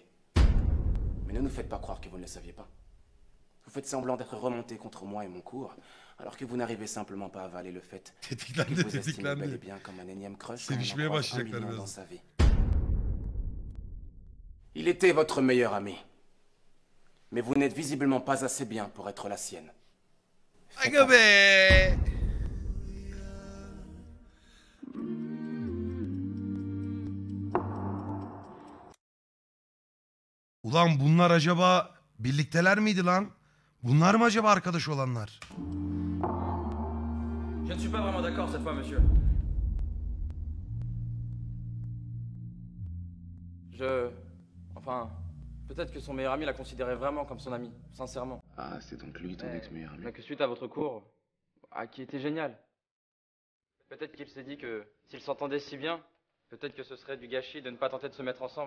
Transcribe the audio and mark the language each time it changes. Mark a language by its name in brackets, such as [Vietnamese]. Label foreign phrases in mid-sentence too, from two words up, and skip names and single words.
[French] Mais ne nous faites pas croire que vous ne le saviez pas. Vous faites semblant d'être remonté contre moi et mon cours, alors que vous n'arrivez simplement pas à avaler le fait que vous estimez bel et bien comme un énième crush quand on en croise 1 million dans sa vie. Il était votre meilleur ami. Mais vous n'êtes visiblement pas assez bien pour être la sienne. [Turkish] Aga be. Ulan bunlar acaba birlikteler miydi lan? Bunlar mı acaba arkadaş olanlar? [French] Je ne suis pas vraiment d'accord cette fois, monsieur. Enfin, peut-être que son meilleur ami la considérait vraiment comme son ami, sincèrement. Ah, c'est donc lui ton ex-meilleur ami. Mais que suite à votre cours, qui était génial, peut-être qu'il s'est dit que s'ils s'entendaient si bien, peut-être que ce serait du gâchis de ne pas tenter de se mettre ensemble.